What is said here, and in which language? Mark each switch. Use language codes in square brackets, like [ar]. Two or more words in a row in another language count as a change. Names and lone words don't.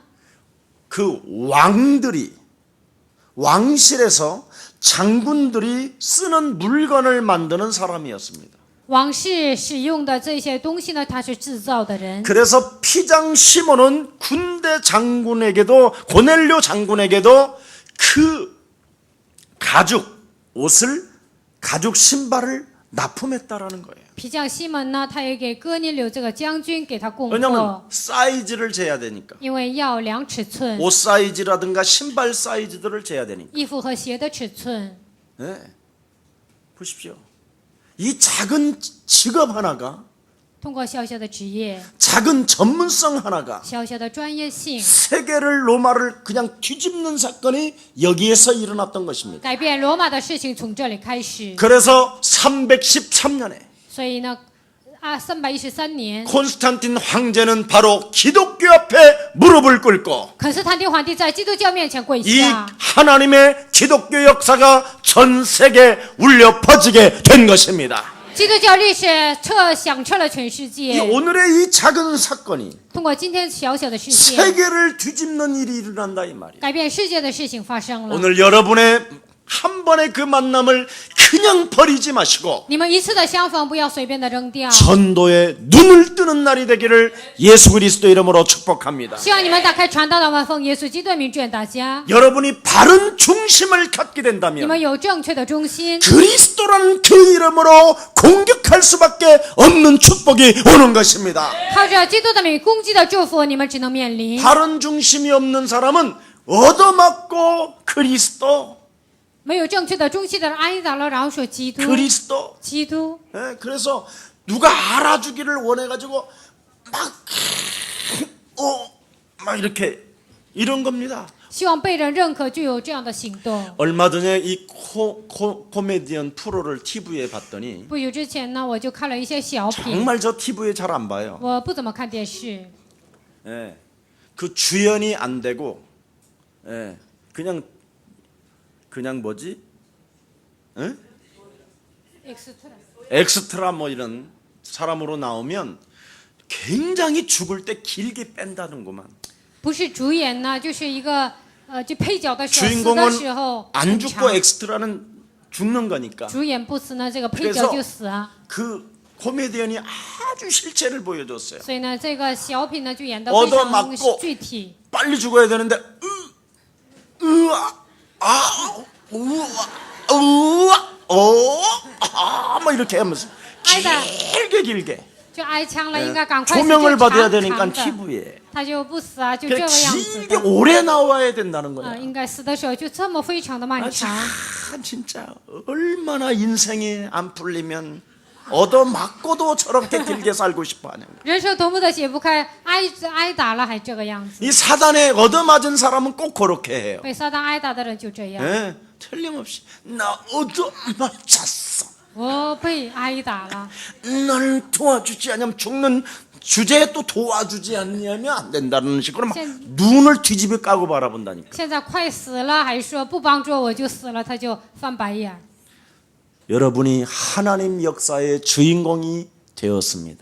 [ko] 그 왕들이 왕실에서 장군들이 쓰는 물건을 만드는 사람이었습니다. [zh] 王室使用的这些东西呢，他是制造的人。 [ko] 그래서 피장 시몬은 군대 장군에게도 고넬료 장군에게도 그 가죽 옷을 가죽 신발을 납품했다라는 거예요. [zh] 皮匠西门呢，他也给哥尼流这个将军给他供 [ko] 왜냐하면 [zh] 货， [ko] 사이즈를 재야 되니까. [zh] 因为要量尺寸， [ko] 옷 사이즈라든가 신발 사이즈들을 재야 되니까. [zh] 衣服和鞋的尺寸。 [ko] 네. 보십시오. 이 작은 직업 하나가, [zh] 通过小小的职业、 [ko] 작은 전문성 하나가 [zh] 小小的专业性， [ko] 세계를 로마를 그냥 뒤집는 사건이 여기에서 일어났던 것입니다. [zh] 改变罗马的事情从这里开始。 [ko] 그래서 313년에 [zh] 所以呢，313年， [ko] 콘스탄틴 황제는 바로 기독교 앞에 무릎을 꿇고 [zh] 肯斯坦丁皇帝在基督教面前跪 [ko] 이 [zh] 下， [ko] 하나님의 기독교 역사가 전 세계에 울려 퍼지게 된 것입니다. [zh] 基督教历史响彻了全世 [ko] 이 [zh] 界。 [ko] 오늘의 이 작은 사건이 [zh] 通过今天小小的事件， [ko] 세계를 뒤집는 일이 일어난다 이 말이에요. [zh] 改变世界的事情发生了。 [ko] 오늘 여러분의 한 번의 그 만남을 그냥 버리지 마시고 [zh] 你们一次的相逢不要随便的扔掉， [ko] 전도에 눈을 뜨는 날이 되기를 예수 그리스도 이름으로 축복합니다. [zh] 希望你们打开传道的门，奉耶稣基督的名祝愿大家， [ko] 여러분이 바른 중심을 갖게 [zh] 你 [ko] 된다면 [zh] 们有正确的中心， [ko] 그리스도라는 그 이름으로 공격할 수밖에 없는 축복이 오는 것입니다. [zh] 靠着基督的名攻击的祝福，你们只能面临。 [ko] 바른 중심이 없는 사람은 얻어맞고 그리스도 [zh] 没有正确的中心的人挨打了，然后说基督， [ko] 그리스도. [zh] 基督。 [ko] 예, 그래서 누가 알아주기를 원해가지고 막 이렇게 이런 겁니다. [zh] 希望被人认可，就有这样的行动。 [ko] 얼마 전에 이 코미디언 프로를 TV에 봤더니 [zh] 不久之前呢，我就看了一些小品， [ko] 정말 저 TV에 잘 안 봐요. [zh] 我不怎么看电视。 [ko] 예, 그 주연이 안 되고, 예, 그냥 뭐지? 예? 엑스트라 뭐 이런 사람으로 나오면 굉장히 죽을 때 길게 뺀다는구만. [zh] 不是主演呢，就是一个就配角的时候，死的 [ko] 주인공은 [zh] 时候 [ko] 안 [zh] 很 [ko] 죽고 [zh] 长。 [ko] 엑스트라는 죽는 거니까. [zh] 主演不死呢，这个配角就死啊。 [ko] 그 코미디언이 아주 실체를 보여줬어요. [zh] 所以呢，这个小品呢就演得 [ko] 얻어 [zh] 非常 [ko] 맞고 [zh] 具体。 [ko] 빨리 죽어야 되는데 뭐 이렇게 하면서 길게 [zh] 就挨枪了，应该赶快死， [ko] 조명을 [zh] 就 [ko] 받아야 [zh] 长 [ko] 되니까 [zh] 长的， [ko] TV에 [zh] 他就不死啊，就这 [ko] 그러니까 [zh] 个样子 [ko] 길게 [zh] 的。 [ko] 오래 나와야 된다는 거야. [zh] 应该死的时候就这么非常的漫 [ko] 아, [zh] 长。 [ko] 참 진짜 얼마나 인생이 안 풀리면 얻어맞고도 저렇게 길게 살고 싶어 하는 거야. [zh] 人生多么的解不开，挨打了还这个样子。 [ko] 이 사단에 얻어맞은 사람은 꼭 그렇게 해요. [zh] 被撒旦挨打的人就这样。 [ko] 예, 틀림없이 나 얻어맞았어. [zh] 我被挨打了， [ko] 날 도와주지 않으면 죽는 주제에 또 도와주지 않냐면 안 된다는 식으로 막 눈을 뒤집어 까고 바라본다니까. [zh] 现在快死了，还说不帮助我就死了，他就翻白眼。 [ko] 여러분이 하나님 역사의 주인공이 되었습니다.